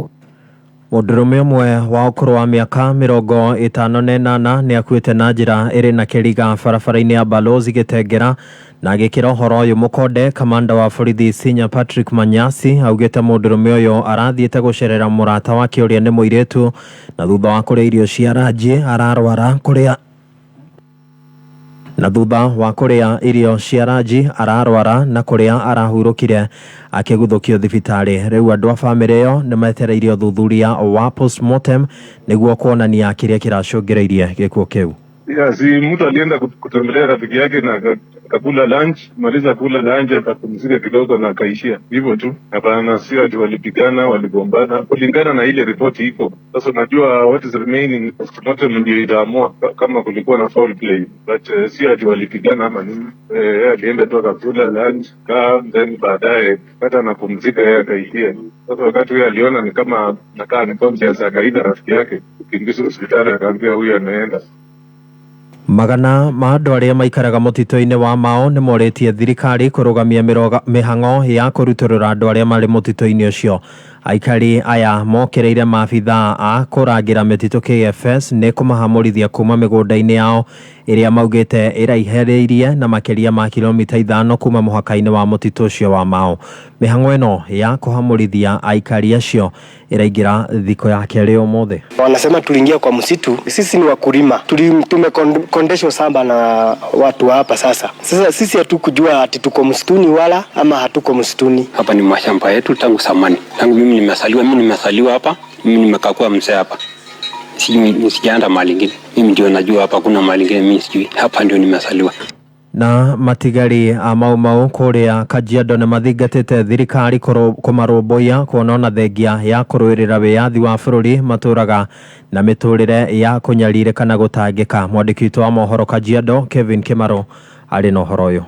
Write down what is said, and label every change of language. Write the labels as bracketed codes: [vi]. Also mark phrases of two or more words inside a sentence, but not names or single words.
[ki] Mũndũrũme ũmwe wa ũkũrũ wa mĩaka 58 nĩ akuĩte na njĩra ĩrĩ na kĩriga barabara-inĩ ya Balozi Gĩtengera, na agĩkĩra ũhoro ũyũ mũkonde kamanda wa borithi Senior Patrick Manyasi augĩte mũndũrũme ũyũ arathiĩte gũcerera mũrata wake ũrĩa nĩ mũirĩtu, na thutha wa kũrĩa irio cia ranji ararwara kũrĩa na kũrĩa arahurũkire akĩguthũkio thibitarĩ. Rĩu andũ a famĩlĩ ĩyo nĩ metereire ũthuthuria wa postmortem nĩguo kuonania kĩrĩa kĩracũngĩrĩirie gĩkuũ kĩu. [sw] Si mtu alienda kutembelea rafiki yake na akakula lunch, maliza kula lunch akapumzika kidogo na akaishia hivyo tu. Hapana, sio ati walipigana, waligombana, kulingana na ile ripoti iko. Sasa unajua [en] what is remaining postmortem [sw] ndio itaamua kama kulikuwa na [en] foul play, [sw] but sio ati walipigana ama nini. Alienda tu akakula lunch then baadaye hata anapumzika yeye akaishia. Sasa wakati huyo aliona ni kama nakaa ni conscious, akaita rafiki yake kukimbizwa hospitali, akaambia huyu anaenda. [ki] Magana ma andũ arĩa maikaraga mũtitũ-inĩ wa Mao nĩ morĩtie thirikari kũrũgamia mĩhang'o ya kũrutũrũra andũ arĩa marĩ mũtitũ-inĩ ũcio. Aikari aya mokereire maabitha a kũrangĩra mĩtitũ KFS nĩ kũmahamũrithia kuma mĩgũnda-inĩ yao ĩrĩa maugĩte ĩraiherĩirie na makĩria ma kilomita 5 kuma mũhaka-inĩ wa mũtitũ ũcio wa Mao. Mĩhang'o ĩno ya kũhamũrithia aikari acio ĩraingĩra thikũ ya kerĩ ũmũthĩ. [sw] Wanasema tuliingia kwa msitu, sisi ni wakulima, tumekondeshwa samba na watu hapa sasa. Sasa sisi hatukujua ati tuko msituni wala ama hatuko msituni. Hapa ni mashamba yetu tangu zamani. Tangu mimi nimesaliwa hapa, mimi nimekaa kwa mzee hapa. Sijaenda mahali ingine. Mimi ndio najua hapa kuna mahali ingine mimi sijui. Hapa ndio nimesaliwa. [ki] Na matigari a Mau kũrĩa Kajiado nĩ mathingatĩte thirikari kũmarũmbũiya kuona thengia ya kũrũĩrĩra wĩyathi wa bũrũri matũraga na mĩtũrĩre ya kũnyarire kana gũtangĩka. Mwandĩki witũ wa mohoro Kajiado Kevin Kimaro arĩ na ũhoro ũyũ.